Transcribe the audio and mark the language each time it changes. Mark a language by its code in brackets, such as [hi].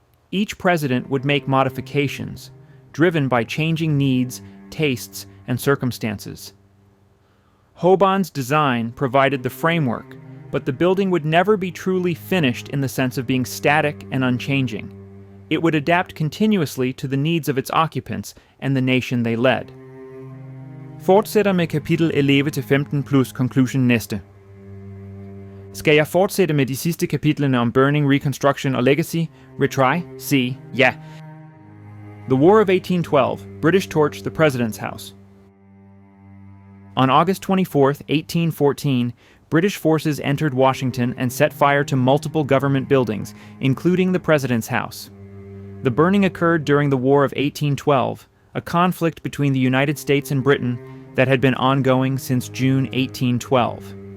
[en] Each president would make modifications, driven by changing needs, tastes, and circumstances. Hoban's design provided the framework, but the building would never be truly finished in the sense of being static and unchanging. It would adapt continuously to the needs of its occupants and the nation they led. [da] Fortsætter med kapitel 11-15 [en] plus conclusion [da] næste. Skal jeg fortsætte med de sidste kapitlerne om Burning, Reconstruction og Legacy? [en] Retry? [da] C. Ja. [en] The War of 1812, British torch the President's House. On August 24, 1814, British forces entered Washington and set fire to multiple government buildings, including the President's House. The burning occurred during the War of 1812, a conflict between the United States and Britain that had been ongoing since June 1812.